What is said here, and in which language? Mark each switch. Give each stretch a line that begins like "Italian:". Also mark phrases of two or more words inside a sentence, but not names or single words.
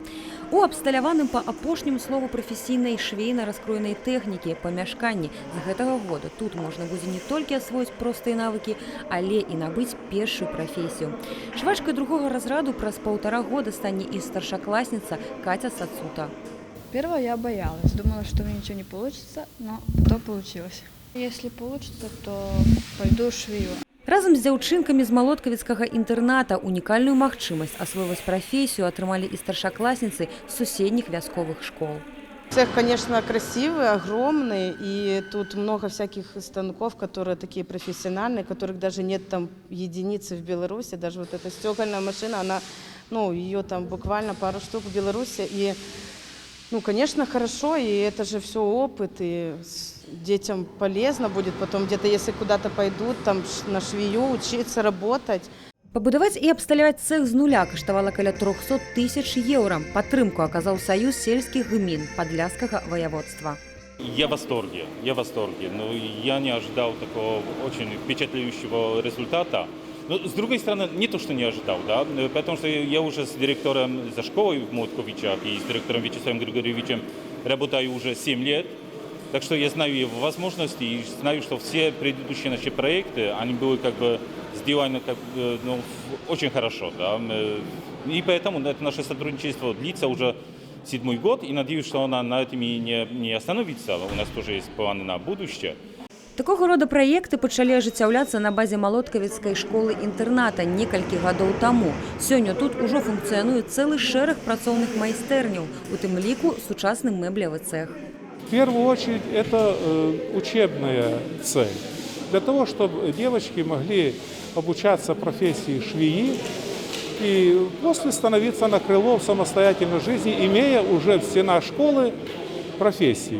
Belarusian: У абсталяваным па апошнім слову прафесійнай швейна-раскроенай тэхнікі памяшканні з гэтага года тут можна будзе не толькі асвоіць простыя навыкі, але і набыць першую прафесію. Швачкай другога разраду праз 1,5 года стане і старшаклассница Катя Сацута.
Russian: Первого я боялась, думала, что у меня ничего не получится, но потом получилось. Если получится, то пойду швею.
Belarusian: Разам з дзяўчынкамі з Малоткавіцкага інтэрната унікальную магчымасць асвойваць прафесію атрымалі і старшаклассніцы з суседніх вясковых школ.
Russian: Цех, конечно, красивый, огромный, и тут много всяких станков, которые такие профессиональные, которых даже нет там единицы в Беларуси. Даже вот эта стекольная машина, она, ее там буквально пару штук в Беларуси. И, конечно, хорошо, и это же все опыт, и детям полезно будет потом где-то, если куда-то пойдут, там на швею учиться, работать.
Belarusian: Пабудаваць і абсталяваць цэх з нуля каштавала каля 300 000 еўра. Падтрымку аказаў Саюз сельскіх гмін Подляскага воеводства.
Russian: Я в восторге. Но я не ожидал такого очень впечатляющего результата. Но, с другой стороны, не то, что не ожидал, да, потому что я уже с директором за школой в Молотковичах и с директором Вячеславом Григорьевичем работаю уже 7 лет. Так что я знаю его возможности и знаю, что все предыдущие наши проекты, они были сделаны очень хорошо. Да? И поэтому это наше сотрудничество длится уже 7-й год, и надеюсь, что она на этом и не остановится. У нас тоже есть планы на будущее.
Belarusian: Такого рода праекты пачалі ажыццяўляцца на базе Малоткавіцкай школы-інтэрната некалькі гадоў таму. Сёння тут ужо функцыянуе цэлы шэраг працоўных майстэрняў, у тым ліку сучасны мэблевы цэх.
Russian: В первую очередь это учебная цель. Для того, чтобы девочки могли обучаться профессии швеи и после становиться на крыло в самостоятельной жизни, имея уже в стенах школы профессию.